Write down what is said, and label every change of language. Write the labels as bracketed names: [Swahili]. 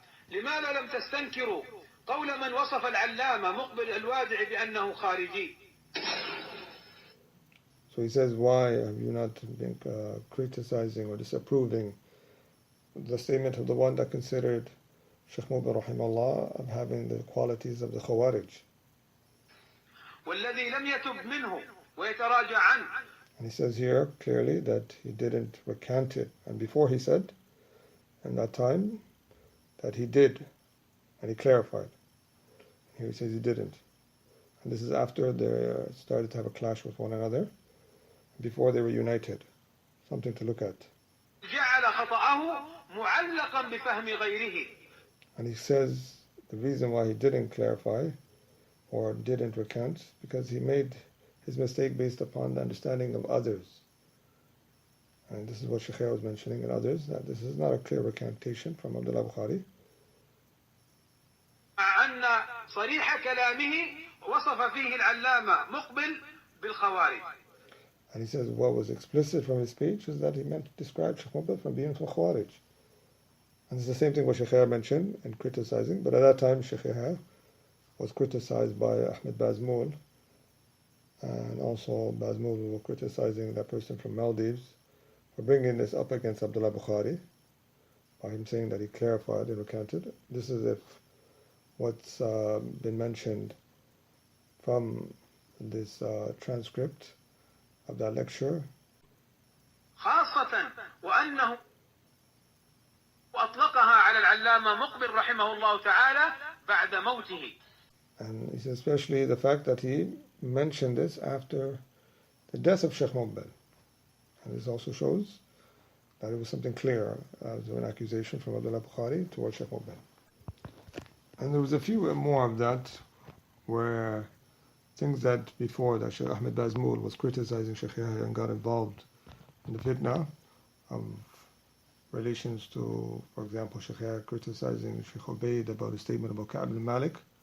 [Arabic] لماذا لم تستنكروا قول من وصف العلامة مقبل الوادع بأنه خارجي؟ [English] So he says, why have you not been criticizing or disapproving the statement of the one that considered Shaykh Mubil rahimahullah of having the qualities of the Khawarij? [Arabic] والذي لم يتب منه ويتراجع عنه. [English] And he says here clearly that he didn't recant it. And before he said, in that time, that he did, and he clarified. Here he says he didn't. And this is after they started to have a clash with one another, before they were united. Something to look at. [Arabic] جعل خطأه معلقا بفهم غيره. [English] And he says the reason why he didn't clarify or didn't recant, because he made his mistake based upon the understanding of others. And this is what Shaykh was mentioning and others, that this is not a clear recantation from Abdullah Bukhari. [Arabic] أن صريح كلامه وصف فيه العلامة مقبل بالخوارج. [English] And he says what was explicit from his speech is that he meant to describe Shaykh Mubil from being from Khawarij. And it's the same thing what Shaykh mentioned in criticizing, but at that time Shaykh was criticized by Ahmed Bazmoul, and also Bazmoul was criticizing that person from Maldives for bringing this up against Abdullah Bukhari by him saying that he clarified and recanted. This is if what's been mentioned from this transcript of that lecture. [Arabic] خاصة وأنه أطلقها على العلامة مقبل رحمه الله تعالى بعد موته. [English] And he says especially the fact that he mentioned this after the death of Shaykh Mubil. And this also shows that it was something clear as an accusation from Abdullah Bukhari towards Shaykh Mubil. And there was a few more of that, where things that before that Shaykh Ahmed Bazmoul was criticizing Shaykh Yahya and got involved in the fitna of relations to, for example, Shaykh Yahya criticizing Shaykh Ubaid about his statement about Ka'b al-Malik.